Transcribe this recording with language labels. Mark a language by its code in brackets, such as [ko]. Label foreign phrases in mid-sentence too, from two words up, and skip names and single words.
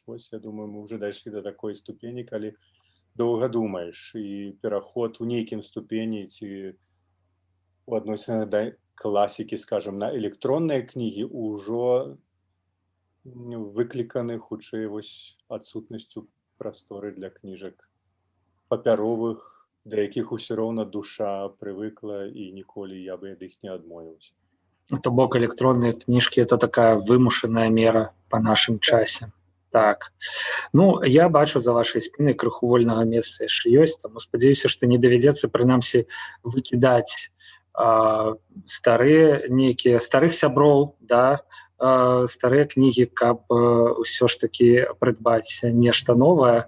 [be] Вось, я думаю, мы ўжо дайшлі да такой ступені, калі доўга думаеш, і пераход у нейкім ступені ці у адносінах да класікі, скажам, на электронныя кнігі ўжо выкліканы хутчэй адсутнасцю прасторы для кніжак папяровых, да якіх усё роўна душа прывыкла і ніколі я бы ад іх не адмовіўся. То бок [ru] электронные книжки — это такая вымушаная мера по нашым часе. Так. [be] Ну, я бачу за вашай спінай крыху вольнага месца яшчэ ёсць, таму спадзяюся, што не давядзецца прынамсі выкідаць старыя нейкія старых сяброў, да, старыя кнігі, каб ўсё ж такі прыдбаць нешта новае.